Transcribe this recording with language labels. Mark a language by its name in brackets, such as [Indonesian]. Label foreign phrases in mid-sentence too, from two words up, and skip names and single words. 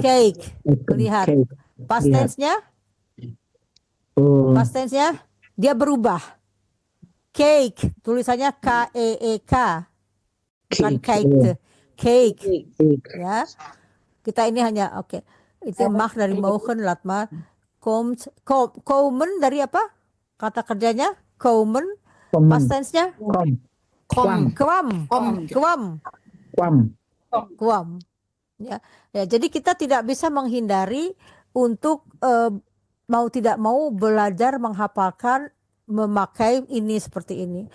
[Indonesian] Melihat. [English] Past tense- [Indonesian] nya? [English] Past tense- [Indonesian] nya dia berubah. Cake, tulisannya K-E-E-K. Bukan cake. Cake. Ya. Kita ini hanya oke. Itu mag dari mogen, [Dutch] laat maar. [Indonesian] Komen dari apa? Kata kerjanya komen. [English] Past tense- [Indonesian] nya? [Dutch] Kwam. [Indonesian] Ya, jadi kita tidak bisa menghindari untuk mau tidak mau belajar menghafalkan memakai ini seperti ini.